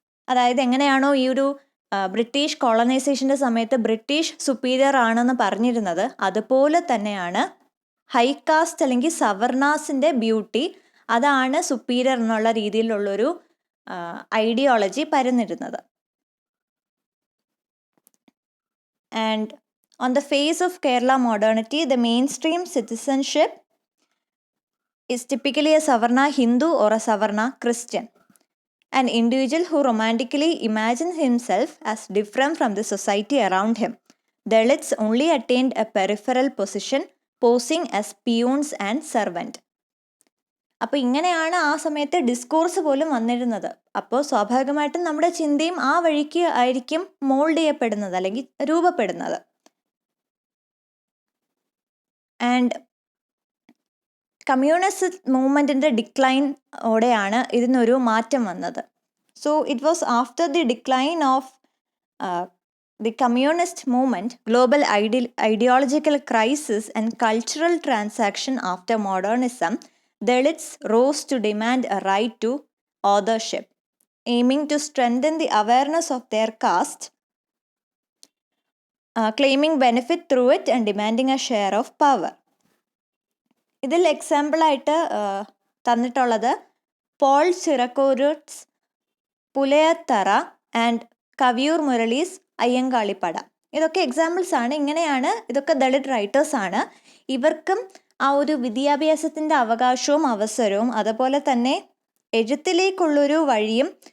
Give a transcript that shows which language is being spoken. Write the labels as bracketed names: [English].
[Malayalam] അതായത് എങ്ങനെയാണോ ഈ ഒരു ബ്രിട്ടീഷ് കോളനൈസേഷൻ്റെ സമയത്ത് ബ്രിട്ടീഷ് സുപ്പീരിയർ ആണെന്ന് പറഞ്ഞിരുന്നത്, അതുപോലെ തന്നെയാണ് ഹൈ കാസ്റ്റ് അല്ലെങ്കിൽ സവർണാസിൻ്റെ ബ്യൂട്ടി അതാണ് സുപ്പീരിയർ എന്നുള്ള രീതിയിലുള്ളൊരു ideology പരന്നിരുന്നത്. [English] And on the face of Kerala modernity, the mainstream citizenship is typically a Savarna Hindu or a Savarna Christian, an individual who romantically imagines himself as different from the society around him. Dalits only attained a peripheral position, posing as peons and servant. [Malayalam] അപ്പോൾ ഇങ്ങനെയാണ് ആ സമയത്ത് discourse പോലും വന്നിരുന്നത്. അപ്പോൾ സ്വാഭാവികമായിട്ടും നമ്മുടെ ചിന്തയും ആ വഴിക്ക് ആയിരിക്കും മോൾഡ് ചെയ്യപ്പെടുന്നത് അല്ലെങ്കിൽ രൂപപ്പെടുന്നത്. ആൻഡ് കമ്മ്യൂണിസ്റ്റ് മൂവ്മെൻറ്റിൻ്റെ ഡിക്ലൈനോടെയാണ് ഇതിനൊരു മാറ്റം വന്നത്. [English] So it was after the decline of the communist movement, global ideological crisis and cultural transaction after modernism, Dalits rose to demand a right to authorship, aiming to strengthen the awareness of their caste, claiming benefit through it and demanding a share of power. [Malayalam] ഇതിൽ എക്സാമ്പിളായിട്ട് തന്നിട്ടുള്ളത് Paul ചിറക്കോരുട്സ്, പുലയത്തറ and Kaviyoor Murali's അയ്യങ്കാളിപ്പട. ഇതൊക്കെ examples ആണ്. ഇങ്ങനെയാണ്, ഇതൊക്കെ ദളിത് റൈറ്റേഴ്സാണ്. ഇവർക്കും ആ ഒരു വിദ്യാഭ്യാസത്തിൻ്റെ അവകാശവും അവസരവും അതുപോലെ തന്നെ എഴുത്തിലേക്കുള്ളൊരു വഴിയും